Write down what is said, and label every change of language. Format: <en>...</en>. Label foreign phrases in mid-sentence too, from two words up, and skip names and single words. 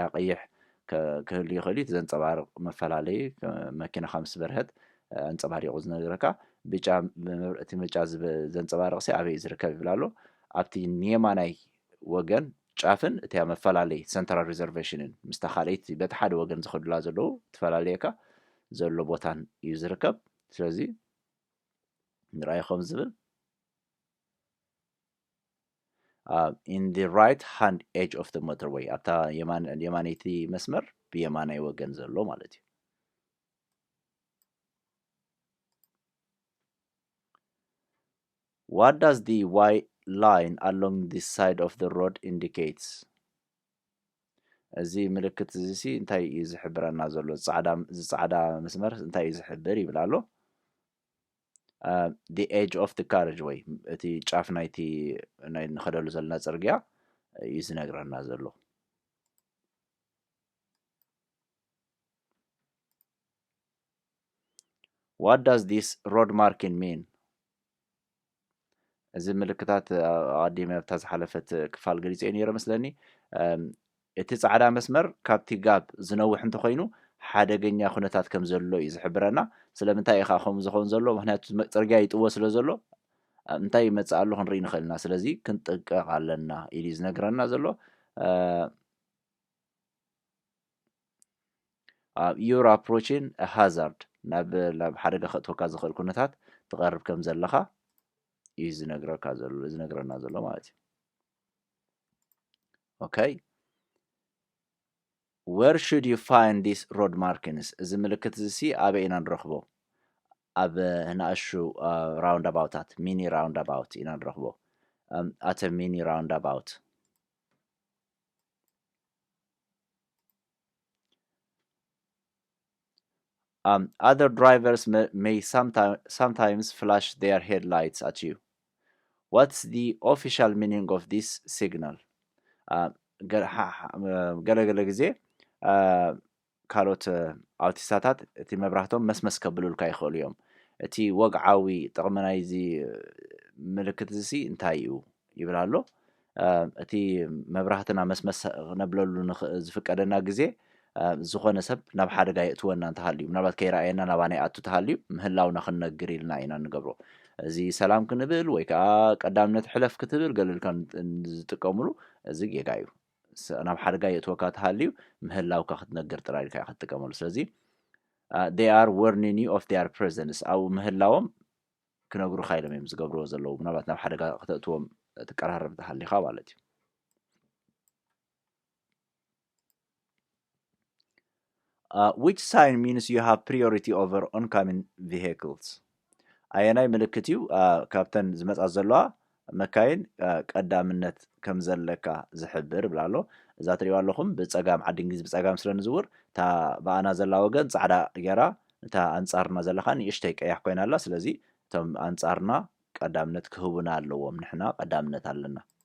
<ti>ቀይሕ ክህሉ ይኽእል እዩ እቲ ዘንፀባርቕ መፈላለዩ መኪናኻ ምስ በርሀት ኣንፀባሪቑ ዝነግረካ ብጫ እቲ ብጫ ዘንፀባርቕ ሲ ኣበይ ዝርከብ ይብል ኣሎ ኣብቲ ንየማናይ ወገን ጫፍን እቲ መፈላለይ</ti> <en>central reservationን</en> <ti>ምስታ ካልአይቲ በቲ ሓደ ወገን ዝኸዱላ ዘለዉ ተፈላለየካ ዘሎ ቦታን እዩ ዝርከብ ስለዚ ንራእይኹም ዝብል</ti> <en>in the right hand edge of the motorway</en> <ti>ኣብታ የማነይቲ መስመር ብየማናይ ወገን ዘሎ ማለት እዩ</ti> <en>What does the white line along this side of the road indicates?</en> <ti>እዚ ምልክት እዚ ሲ እንታይ እዩ ዝሕብረና ዘሎ ፃዕዳ መስመር እንታይ እዩ ዝሕብር ይብል ኣሎ</ti> <en>the edge of the carriageway</en> <ti>እቲ ጫፍ ናይቲ ንኸደሉ ዘለና ፅርግያ እዩ ዝነግረና ዘሎ</ti> <en>What does this road marking mean?</en> <ti>እዚ ምልክታት ኣቀዲመ ኣብታ ዝሓለፈት ክፋል ገሊፀ ነይረ መስለኒ እቲ ፃዕዳ መስመር ካብቲ ጋብ ዝነውሕ እንተኮይኑ ሓደገኛ ኩነታት ከም ዘሎ እዩ ዝሕብረና ስለምንታይ ኢኻ ከምኡ ዝኸውን ዘሎ ምክንያቱ ፅርግያ ይጥዎ ስለ ዘሎ እንታይ ይመፅእ ኣሎ ክንርኢ ንኽእል ኢና ስለዚ ክንጥንቀቕ ኣለና ኢሉ ዝነግረና ዘሎ</ti> <en>you're approaching a hazard</en> <ti>ናብ ሓደጋ ከእትወካ ዝኽእል ኩነታት ትቐርብ ከም ዘለኻ እዩ ዝነግረና ዘሎ ማለት እዩ okay</ti> <en>Where should you find these road markings?</en> <ti>እዚ ምልክት እዚ ሲ ኣበይ ኢና ንረኽቦ ኣብ ንኣሹ roundabouታት</ti> <en>mini roundabout</en> <ti>ኢና ንረኽቦ</ti> <en>at a mini roundabout other drivers may sometimes flash their headlights at you. What's the official meaning of this signal?</en> <ti>ገለገለ ግዜ ካልኦት ኣውቲስታታት እቲ መብራህቶም መስመስ ከብሉልካ ይኽእሉ እዮም እቲ ወግዓዊ ጥቕሚ ናይዚ ምልክት እዚ እንታይ እዩ ይብል ኣሎ እቲ መብራህትና መስመስ ነብለሉ ዝፍቀደና ግዜ ዝኾነ ሰብ ናብ ሓደጋ የእትወና እንተሃልዩ ምናልባት ከይረኣየና ናባና ይኣቱ ተሃልዩ ምህላውና ክንነግር ኢልና ኢና ንገብሮ እዚ ሰላም ክንብል ወይ ከዓ ቀዳምነት ሕለፍ ክትብል ገለልካ ዝጥቀምሉ እዚ ጌጋ እዩ ናብ ሓደጋ የእትወካ ተሃልዩ ምህላውካ ክትነግር ጥራይ ኢልካ ክትጥቀመሉ ስለዚ</ti> <en>they are warning you of their presence</en> <ti>ኣብ ምህላዎም ክነግሩካ ኢሎም እዮም ዝገብርዎ ዘለዉ ምናልባት ናብ ሓደጋ ክተእትዎም ትቀራረብ ተሃሊኻ ማለት እዩ</ti> <en>which sign means you have priority over oncoming vehicles?</en> <ti>ኣየናይ ምልክት እዩ ካብተን ዝመፃ ዘለዋ መካይን ቀዳምነት ከም ዘለካ ዝሕብር ብላ ኣሎ እዛ ትሪእዋ ኣለኹም ብፀጋም ዓዲ እንግሊዝ ብፀጋም ስለ ንዝውር እታ ብኣና ዘላ ወገን ፃዕዳ ጌራ እታ ኣንፃርና ዘለካ ንእሽተይ ቀያሕ ኮይና ኣላ ስለዚ እቶም ኣንፃርና ቀዳምነት ክህቡና ኣለዎም ንሕና ቀዳምነት ኣለና</ti>